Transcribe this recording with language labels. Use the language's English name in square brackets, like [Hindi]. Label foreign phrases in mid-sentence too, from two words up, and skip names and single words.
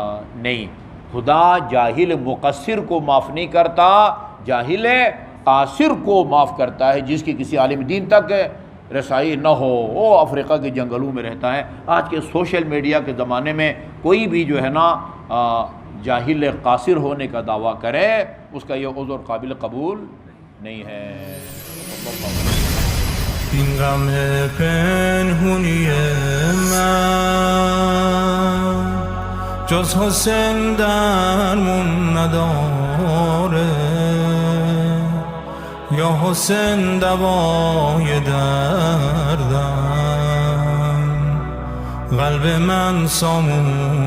[Urdu] نہیں، خدا جاہل مقصر کو معاف نہیں کرتا، جاہل قاصر کو معاف کرتا ہے جس کی کسی عالم دین تک رسائی نہ ہو. وہ افریقہ کے جنگلوں میں رہتا ہے. آج کے [English] social media [Urdu] کے زمانے میں کوئی بھی جو ہے نا جاہل قاصر ہونے کا دعویٰ کرے، اس کا یہ عذر قابل قبول نہیں ہے. [Persian] این غم پنهونی من جز حسین درمون نداره، یا حسین دوای دردم قلب من سامون